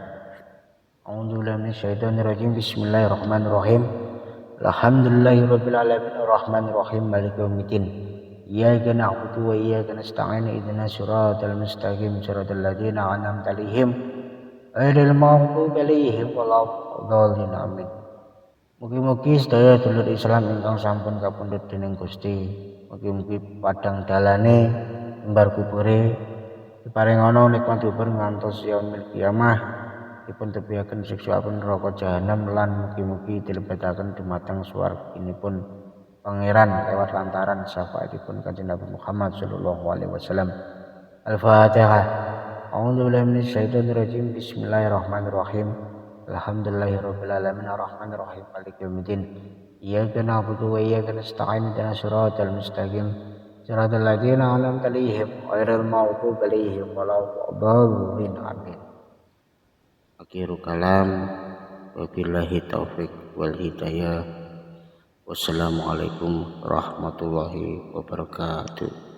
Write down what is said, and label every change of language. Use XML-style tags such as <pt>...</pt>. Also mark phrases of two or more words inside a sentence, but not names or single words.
<ar>أعوذ بالله من الشيطان الرجيم. بسم الله الرحمن الرحيم. الحمد لله رب العالمين الرحمن الرحيم مالك يوم الدين. إياك نعبد وإياك نستعين اهدنا الصراط المستقيم صراط الذين أنعمت عليهم غير المغضوب عليهم ولا الضالين. Amin.</ar> <jv>Mugi-mugi sedaya dulur Islam ingkang sampun kapundhut dening Gusti mugi-mugi padang dalane embar kubure diparingana nikmatipun ngantos</jv> <ar>يوم القيامة</ar> <jv>dipun tebihaken siksaipun neraka jahanam lan mugi-mugi dilebetaken dumateng swarginipun pangeran lewat lantaran syafaatipun Kanjeng Nabi Muhammad</jv> <ar>صلى الله عليه وسلم. Al-Fatihah. أعوذ بالله من الشيطان الرجيم. بسم الله الرحمن الرحيم. الحمد لله رب العالمين الرحمن الرحيم مالك يوم الدين. إياك نعبد وإياك نستعين اهدنا الصراط المستقيم صراط الذين أنعمت عليهم غير المغضوب عليهم ولا الضالين. Amin. آخر الكلام وبالله التوفيق والهداية. والسلام عليكم ورحمة الله وبركاته.</ar>